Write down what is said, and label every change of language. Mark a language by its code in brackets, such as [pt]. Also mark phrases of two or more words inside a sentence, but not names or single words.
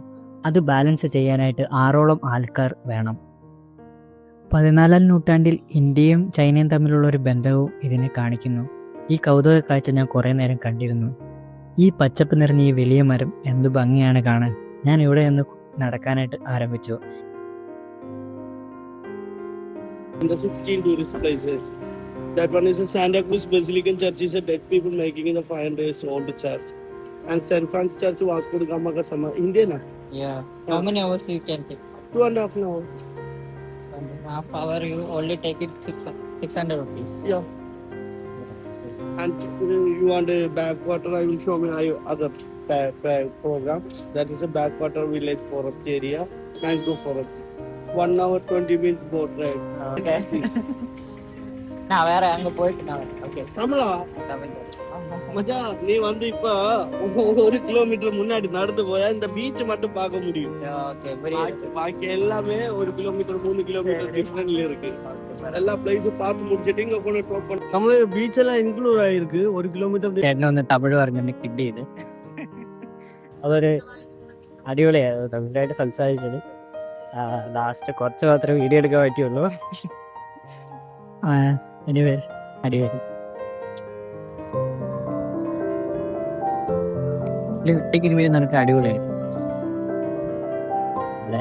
[ml] അത് ബാലൻസ് ചെയ്യാനായിട്ട് 6ഓളം ആൾക്കാർ വേണം. 14ാം നൂറ്റാണ്ടിൽ ഇന്ത്യയും ചൈനയും തമ്മിലുള്ള ഒരു ബന്ധവും ഇതിനെ കാണിക്കുന്നു. ഈ കൗതുക കാഴ്ച ഞാൻ കുറേ നേരം കണ്ടിരുന്നു. ഈ പച്ചപ്പ് നിറഞ്ഞ ഈ വലിയ മരം എന്ത് ഭംഗിയാണ് കാണാൻ. ഞാൻ ഇവിടെ നിന്ന് നടക്കാനായിട്ട് ആരംഭിച്ചു. [en] The 16 tourist places. That one is a Santa Cruz Basilican Church. Is a Dutch people making in the 500 years old church. And St. Francis Church Vasco da Gama ka sama Indian. Yeah. How many hours you can take? 2.5 hours. 1.5 hour you only take it 600 rupees. Yeah. And you want a backwater? I will show you other program. That is a backwater village forest area, mango forest. 1 hour 20 minutes boat ride. [ta] Okay. நான் வேற அங்க போயிட்டு நான் ஓகே கமலா மச்சான், நீ வந்து இப்ப 1 கிலோமீட்டர் முன்னாடி நடந்து போயா இந்த பீச் மட்டும் பார்க்க முடியும். ஓகே பாக்கி எல்லாமே 1 கிலோமீட்டர் 3 கிலோமீட்டர் டிஃபரன்ஸ்ல இருக்கு. எல்லா பிளேஸும் பார்த்து முடிச்சிட்டு இங்க போன டாப் பண்ண நம்ம பீச் எல்லாம் இன்க்ளூட் ஆயிருக்கு. [ml] 1 കിലോമീറ്റർ ചേട്ടനൊന്ന് തമിഴ് പറഞ്ഞൊന്ന് കിഡ് ചെയ്ത് അതൊരു അടിപൊളിയായിരുന്നു. തമിഴായിട്ട് സംസാരിച്ചത്. ലാസ്റ്റ് കുറച്ച് മാത്രമേ വീഡിയോ എടുക്കാൻ പറ്റുള്ളൂ. എനിവേ അടിപൊളി. ഒറ്റയ്ക്ക് വീട് നിനക്ക് അടിപൊളിയായിട്ട് അല്ലേ?